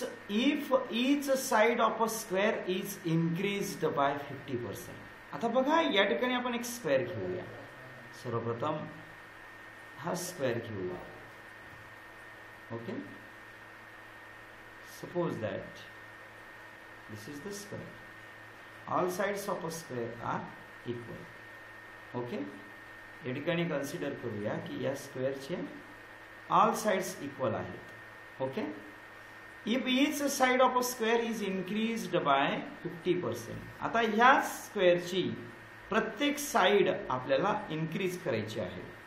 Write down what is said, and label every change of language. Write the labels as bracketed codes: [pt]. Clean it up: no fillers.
[en] If each side of a square is increased by 50%. [mr] आता बघा या ठिकाणी आपण एक स्क्वेअर घेऊया. सर्वप्रथम हा स्क्वेअर घेऊया. [en] Okay, suppose that this is the square. All sides of a square are equal. [mr] Okay, या ठिकाणी कन्सिडर करूया की या स्क्वेअरचे ऑल साइड्स इक्वल आहेत. [en] Okay, if each side of a square is increased by 50%. [mr] आता ह्या स्क्वेअरची प्रत्येक साइड आपल्याला इन्क्रीज करायची आहे.